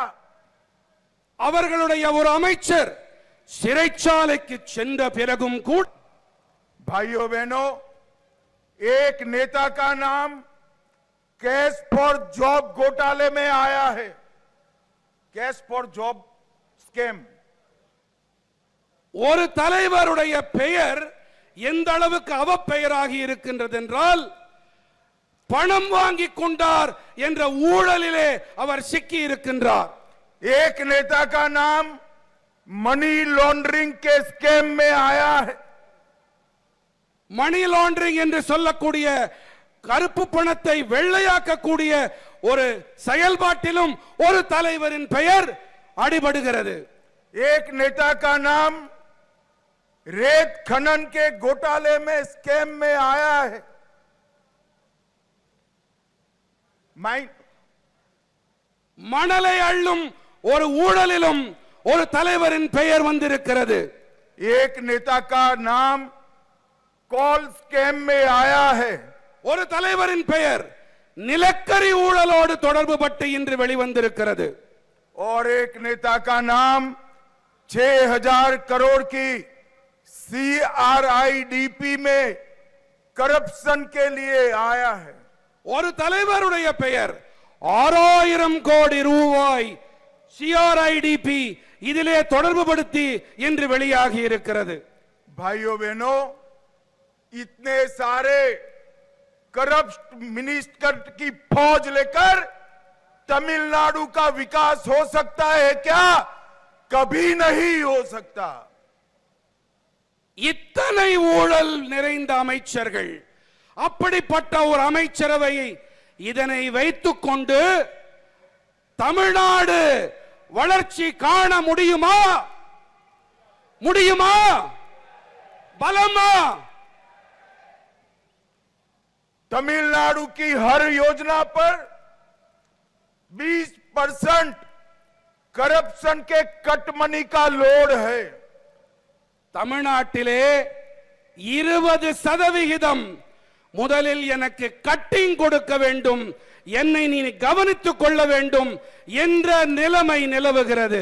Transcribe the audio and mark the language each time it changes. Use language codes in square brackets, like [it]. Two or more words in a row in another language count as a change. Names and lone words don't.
[ta] அவர்களுடைய ஒரு அமைச்சர் சிறைச்சாலைக்கு சென்ற பிறகும் கூட [hi] भाइयों बहनों, एक नेता का नाम [en] cash for job [hi] घोटाले में आया है. [en] cash for job scam. [ta] ஒரு தலைவருடைய பெயர் எந்த அளவுக்கு அவப்பெயராகி இருக்கின்றது என்றால், பணம் வாங்கி கொண்டார் என்ற ஊழலிலே அவர் சிக்கி இருக்கின்றார். [hi] एक नेता का नाम [en] money laundering [hi] के स्कैम में आया है. [en] money laundering [ta] என்று சொல்லக்கூடிய கருப்பு பணத்தை வெள்ளையாக்கக்கூடிய ஒரு செயல்பாட்டிலும் ஒரு தலைவரின் பெயர் அடிபடுகிறது. [hi] एक नेता का नाम रेत खनन के घोटाले में स्कैम में आया है. [ta] மணலை அள்ளும் ஒரு ஊழலிலும் ஒரு தலைவரின் பெயர் வந்திருக்கிறது. [hi] एक नेता का नाम [en] coal scam [hi] में आया है. [ta] ஒரு தலைவரின் பெயர் நிலக்கரி ஊழலோடு தொடர்பு பட்டு இன்று வெளிவந்திருக்கிறது. [hi] और एक नेता का नाम 6000 करोड़ की CRIDP में करप्शन के लिए आया है. [ta] ஒரு தலைவருடைய பெயர் 6000 கோடி ரூபாய் CRIDP இதிலே தொடர்பு படுத்தி இன்று வெளியாகி இருக்கிறது. [hi] भाइयों बहनों, इतने सारे [en] corrupt minister [hi] की फौज लेकर तमिलनाडु का विकास हो सकता है क्या? कभी नहीं हो सकता. [ta] இத்தனை ஊழல் நிறைந்த அமைச்சர்கள், அப்படிப்பட்ட ஒரு அமைச்சரவையை இதனை வைத்துக் கொண்டு தமிழ்நாடு வளர்ச்சி காண முடியுமா? முடியுமா? பலமா? [hi] तमिलनाडु की हर योजना पर 20% करप्शन के [en] cut money [hi] का लोड है. [ta] தமிழ்நாட்டிலே 20% முதலில் எனக்கு கட்டிங் கொடுக்க வேண்டும், என்னை நீ கவனித்துக் கொள்ள வேண்டும் என்ற நிலைமை நிலவுகிறது.